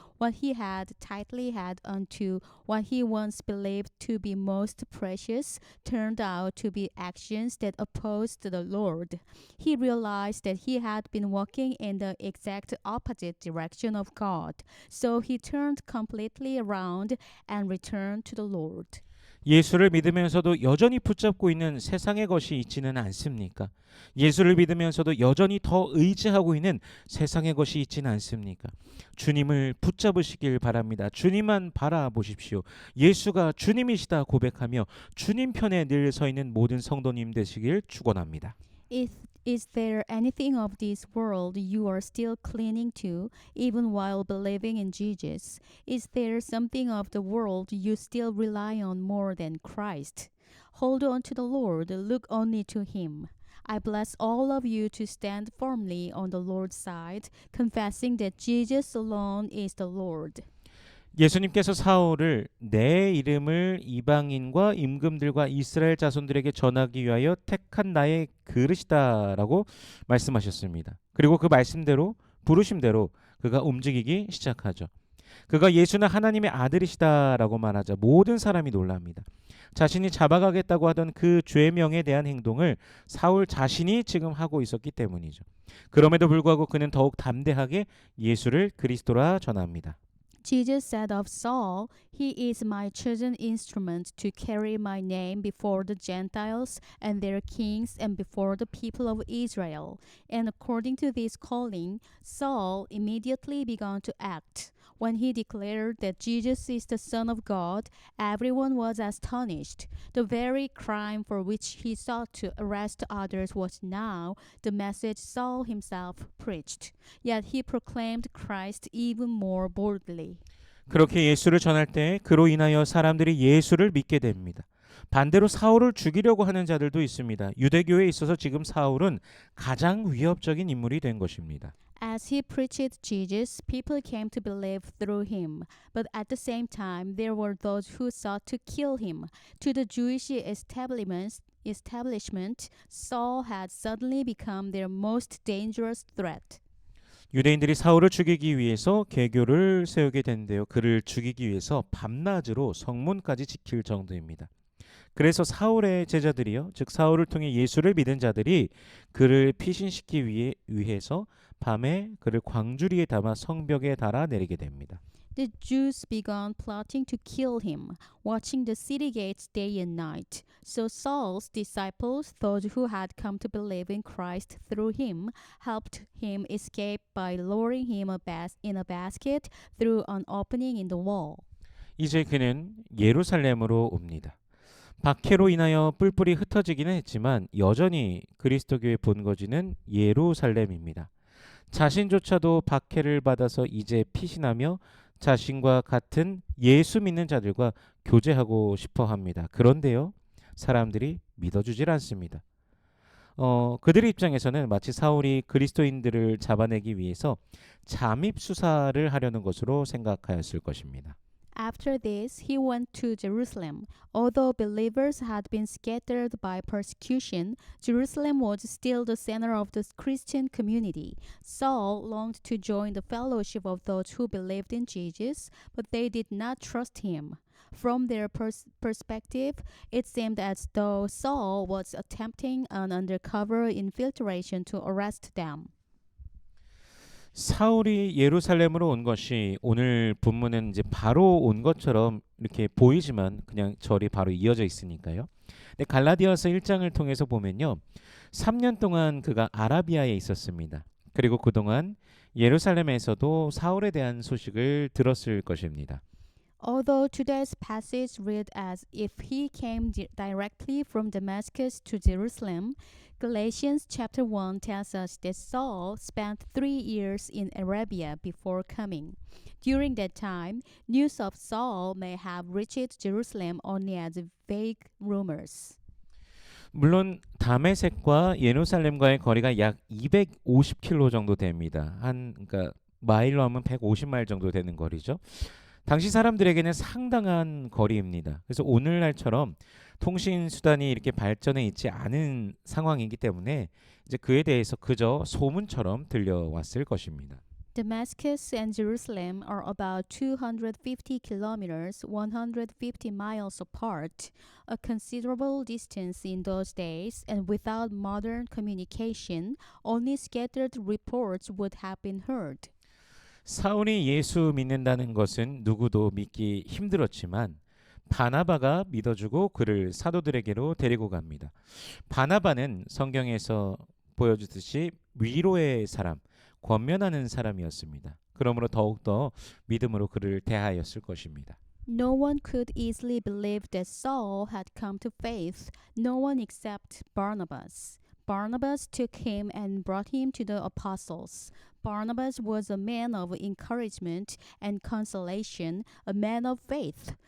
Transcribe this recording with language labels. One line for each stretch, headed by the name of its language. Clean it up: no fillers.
English: What he had tightly held onto, what he once believed to be most precious, turned out to be actions that opposed the Lord. He realized that he had been walking in the exact opposite direction of God, so he turned completely around and returned to the Lord.
Korean: 예수를 믿으면서도 여전히 붙잡고 있는 세상의 것이 있지는 않습니까? 예수를 믿으면서도 여전히 더 의지하고 있는 세상의 것이 있지는 않습니까? 주님을 붙잡으시길 바랍니다. 주님만 바라보십시오. 예수가 주님이시다 고백하며 주님 편에 늘 서 있는 모든 성도님 되시길 축원합니다.
English: Is there anything of this world you are still clinging to, even while believing in Jesus? Is there something of the world you still rely on more than Christ? Hold on to the Lord, look only to Him. I bless all of you to stand firmly on the Lord's side, confessing that Jesus alone is the Lord.
Korean: 예수님께서 사울을 내 이름을 이방인과 임금들과 이스라엘 자손들에게 전하기 위하여 택한 나의 그릇이다라고 말씀하셨습니다. 그리고 그 말씀대로 부르심대로 그가 움직이기 시작하죠. 그가 예수는 하나님의 아들이시다라고 말하자 모든 사람이 놀랍니다. 자신이 잡아가겠다고 하던 그 죄명에 대한 행동을 사울 자신이 지금 하고 있었기 때문이죠. 그럼에도 불구하고 그는 더욱 담대하게 예수를 그리스도라 전합니다.
English: Jesus said of Saul, He is my chosen instrument to carry my name before the Gentiles and their kings and before the people of Israel. And according to this calling, Saul immediately began to act. When he declared that Jesus is the Son of God, everyone was astonished. The very crime for which he sought to arrest others was now the message Saul himself preached. Yet he proclaimed Christ even more boldly.
Korean: 그렇게 예수를 전할 때 그로 인하여 사람들이 예수를 믿게 됩니다. 반대로 사울을 죽이려고 하는 자들도 있습니다. 유대교에 있어서 지금 사울은 가장 위협적인 인물이 된 것입니다.
English: As he preached Jesus, people came to believe through him. But at the same time, there were those who sought to kill him. To the Jewish establishment, Saul had suddenly become their most dangerous threat.
Korean: 유대인들이 사울을 죽이기 위해서 계교를 세우게 된대요. 그를 죽이기 위해서 밤낮으로 성문까지 지킬 정도입니다. 그래서 사울의 제자들이요, 즉 사울을 통해 예수를 믿은 자들이 그를 피신시키기 위해서 밤에 그를 광주리에 담아 성벽에 달아 내리게 됩니다.
English: The Jews began plotting to kill him, watching the city gates day and night. So Saul's disciples, those who had come to believe in Christ through him, helped him escape by lowering him in a basket through an opening in the wall.
Korean: 이제 그는 예루살렘으로 옵니다. 박해로 인하여 뿔뿔이 흩어지기는 했지만 여전히 그리스도교의 본거지는 예루살렘입니다. 자신조차도 박해를 받아서 이제 피신하며 자신과 같은 예수 믿는 자들과 교제하고 싶어 합니다. 그런데요, 사람들이 믿어주질 않습니다. 그들의 입장에서는 마치 사울이 그리스도인들을 잡아내기 위해서 잠입 수사를 하려는 것으로 생각하였을 것입니다.
English: After this, he went to Jerusalem. Although believers had been scattered by persecution, Jerusalem was still the center of the Christian community. Saul longed to join the fellowship of those who believed in Jesus, but they did not trust him. From their perspective, it seemed as though Saul was attempting an undercover infiltration to arrest them.
Korean: 사울이 예루살렘으로 온 것이 오늘 본문은 이제 바로 온 것처럼 이렇게 보이지만 그냥 절이 바로 이어져 있으니까요. 근데 갈라디아서 1장을 통해서 보면요. 3년 동안 그가 아라비아에 있었습니다. 그리고 그동안 예루살렘에서도 사울에 대한 소식을 들었을 것입니다.
English: Although today's passage read as if he came directly from Damascus to Jerusalem, Galatians chapter 1 tells us that Saul spent 3 years in Arabia before coming. During that time, news of Saul may have reached Jerusalem only as vague rumors.
Korean: 물론 다메섹과 예루살렘과의 거리가 약 250km 정도 됩니다. 그러니까 마일로 하면 150마일 정도 되는 거리죠. 당시 사람들에게는 상당한 거리입니다. 그래서 오늘날처럼 통신 수단이 이렇게 발전해 있지 않은 상황이기 때문에 이제 그에 대해서 그저 소문처럼 들려왔을 것입니다.
English: Damascus and Jerusalem are about 250 kilometers, 150 miles apart, a considerable distance in those days, and without modern communication, only scattered reports would have been heard.
Korean: 사울이 예수 믿는다는 것은 누구도 믿기 힘들었지만 바나바가 믿어주고 그를 사도들에게로 데리고 갑니다. 바나바는 성경에서 보여주듯이 위로의 사람, 권면하는 사람이었습니다. 그러므로 더욱더 믿음으로 그를 대하였을 것입니다.
English: No one could easily believe that Saul had come to faith, no one except Barnabas. Barnabas took him and brought him to the apostles. Barnabas was a man of encouragement and consolation, a man of faith.